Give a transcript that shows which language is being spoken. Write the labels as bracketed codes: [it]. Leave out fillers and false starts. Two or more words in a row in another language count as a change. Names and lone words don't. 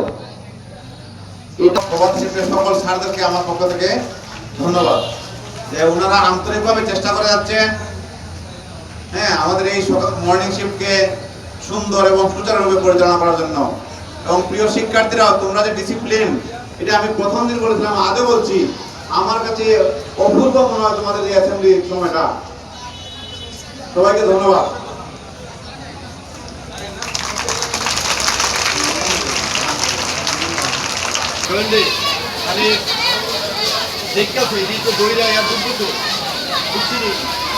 [bn] এটা প্রবাদ শিল্পের সকল স্যারদেরকে আমার পক্ষ থেকে ধন্যবাদ, যে ওনারা আন্তরিকভাবে চেষ্টা করে যাচ্ছেন হ্যাঁ আমাদের এই [en] morning shift-ke [bn] সুন্দর এবং সুচারুরূপে পরিচালনা করার জন্য। এবং প্রিয় শিক্ষার্থীরা, তোমরা যে ডিসিপ্লিন, এটা আমি প্রথম দিন বলেছিলাম, আজও বলছি, আমার কাছে অভূত মনে হয় তোমাদের এই অ্যাসেম্বলি সময়টা। সবাইকে ধন্যবাদ। [ko] 그런데 아니 내가 그 이거 노래야 야 누구도 확실히